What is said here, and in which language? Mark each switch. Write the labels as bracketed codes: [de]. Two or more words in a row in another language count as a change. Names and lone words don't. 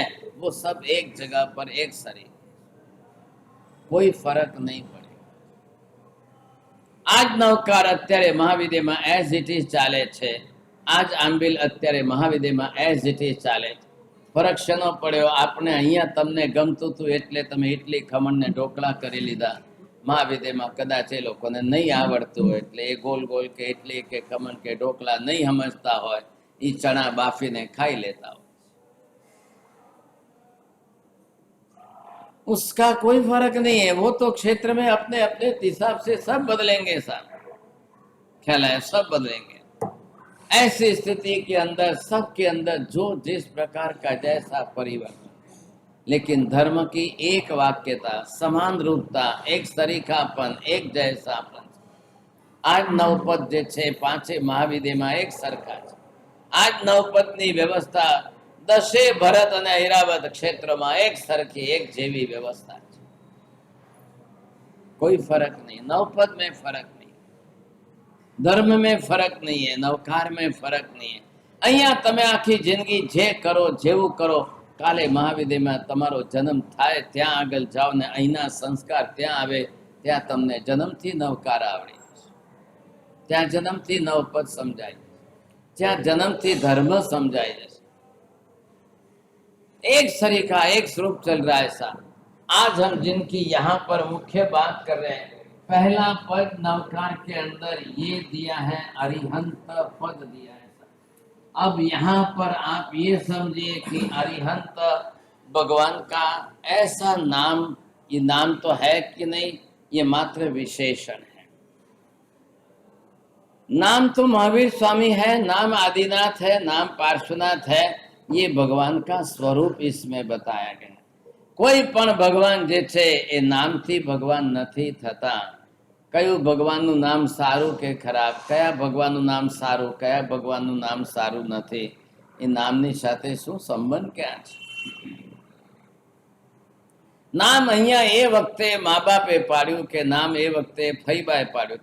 [hi] वो सब एक जगह पर एक सरीख, कोई फर्क नहीं पड़े। [gu] આજ નવકાર અત્યારે મહાવિદેયમાં [en] as it is [gu] ચાલે છે, આજ આંબિલ અત્યારે મહાવિદેયમાં [en] as it is [gu] चाले। ફરક શેનો પડ્યો? આપને અહીંયા તમને ગમતું હતું એટલે તમે ઇડલી ખમણ ને ઢોકળા કરી લીધા। મહાવિદેયમાં કદાચ એ લોકોને નહીં આવડતું હોય એટલે એ ગોલ ગોલ કે ઇડલી કે ખમણ કે ઢોકળા નહીં સમજતા હોય, ઈ ચના બાફીને ખાઈ લેતા હો। [hi] उसका कोई फर्क नहीं है, वो तो क्षेत्र में अपने अपने हिसाब से सब बदलेंगे साहब, ख्याल है, सब बदलेंगे। ऐसी स्थिति के अंदर सबके अंदर जो जिस प्रकार का जैसा परिवर्तन, लेकिन धर्म की एक वाक्यता, समान रूपता, एक सरीखापन, एक जैसापन। [gu] આજ નવપદ જે છે પાંચે મહાવિદેયમાં એક સરખા છે। આજ નવપદની વ્યવસ્થા 10 ભરત અને ઐરાવત ક્ષેત્રો એક સરખી એક જેવી વ્યવસ્થા है। [hi] कोई फर्क नहीं, नवपद में फर्क नहीं, धर्म में फर्क नहीं है, नवकार में फर्क नहीं है। [gu] અહીંયા તમે આખી જિંદગી જે કરો જેવું કરો, કાલે મહાવિદેયમાં તમારો જન્મ થાય ત્યાં આગળ જાઓ ને અહીંના સંસ્કાર ત્યાં આવે, ત્યાં તમને જન્મથી નવકાર આવડી જશે, ત્યાં જન્મથી નવપદ સમજાય, ત્યાં જન્મથી ધર્મ સમજાય જશે। [hi] एक सरीखा एक स्वरूप चल रहा है साहब। आज हम जिनकी यहाँ पर मुख्य बात कर रहे हैं, पहला पद नवकार के अंदर ये दिया है, अरिहंत पद दिया है साहब। अब यहाँ पर आप ये समझिए कि अरिहंत भगवान का ऐसा नाम, ये नाम तो है कि नहीं, ये मात्र विशेषण है। नाम तो महावीर स्वामी है, नाम आदिनाथ है, नाम पार्श्वनाथ है, ये भगवान का स्वरूप इसमें बताया गया। [gu] કોઈ પણ ભગવાન જે છે એ નામથી ભગવાન નથી થતા। કયું ભગવાનનું નામ સારું કે ખરાબ, કયા ભગવાનનું નામ સારું, કયા ભગવાનનું નામ સારું નથી, એ નામની સાથે શું સંબંધ ક્યાં છે? નામ અહીંયા એ વખતે મા બાપે પાડ્યું કે નામ એ વખતે ફઈબાએ પાડ્યું।